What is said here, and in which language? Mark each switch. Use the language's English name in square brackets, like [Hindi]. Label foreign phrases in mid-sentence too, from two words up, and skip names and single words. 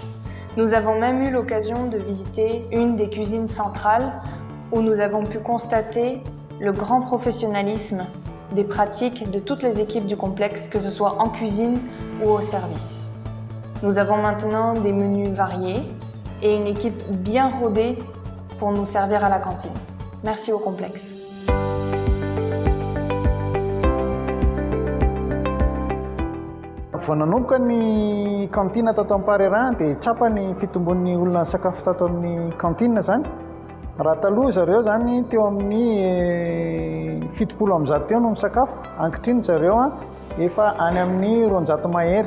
[French] Nous avons même eu l'occasion de visiter une des cuisines centrales où nous avons pu constater le grand professionnalisme des pratiques de toutes les équipes du complexe, que ce soit en cuisine ou au service. Nous avons maintenant des menus variés et une équipe bien rodée pour nous servir à la cantine. Merci au complexe. [Malagasy] Vao nanomboka ny kantina tato Parera dia tsapa ny fitombon'ny olona sakafo tato amin'ny kantina zany. Raha taloha zareo zany teo amin'ny 700 teo no misakafo, ankehitriny zareo efa any amin'ny 200 mahery.